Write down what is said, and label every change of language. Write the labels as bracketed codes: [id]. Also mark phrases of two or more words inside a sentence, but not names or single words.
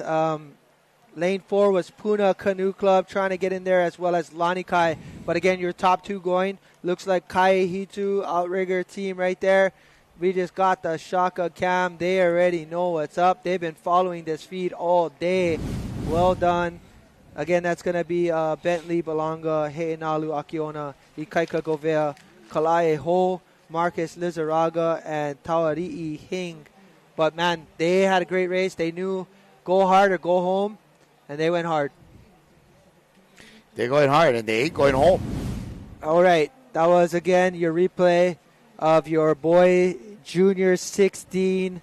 [en] Lane 4 was Puna Canoe Club trying to get in there, as well as Lanikai. But again, your top 2 going. Looks like Kaiehitu outrigger team right there. We just got the Shaka cam. They already know what's up. They've been following this feed all day. Well done. Again, that's going to be Bentley Balanga, He'inalu Akiona, Ikaika Govea, Kalae Ho, Marcus Lizaraga, and Tauari'i Hing. But, man, they had a great race. They knew go hard or go home, and they went hard. They're going hard, and they ain't going home. All right. That was, again, your replay of your boy Junior 16.